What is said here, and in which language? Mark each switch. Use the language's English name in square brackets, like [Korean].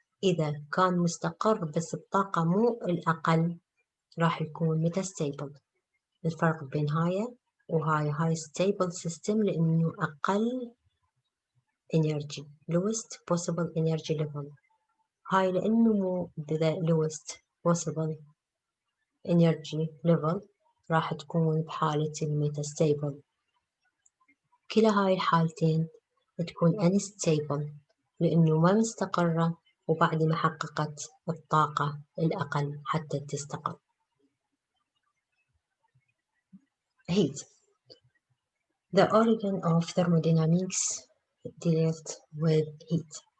[Arabic] إذا كان مستقر بس الطاقة مو الأقل راح يكون metastable. الفرق بين هاي [English] stable system [Arabic] لأنه أقل [English] energy lowest possible energy level. [Arabic] هاي لأنه مو [English] the lowest possible energy level [Arabic] راح تكون بحالة metastable. كلا هاي الحالتين تكون unstable لأنه ما مستقرة وبعد ما حققت الطاقة الأقل حتى تستقر. [English] Heat. The origin of thermodynamics dealt with heat.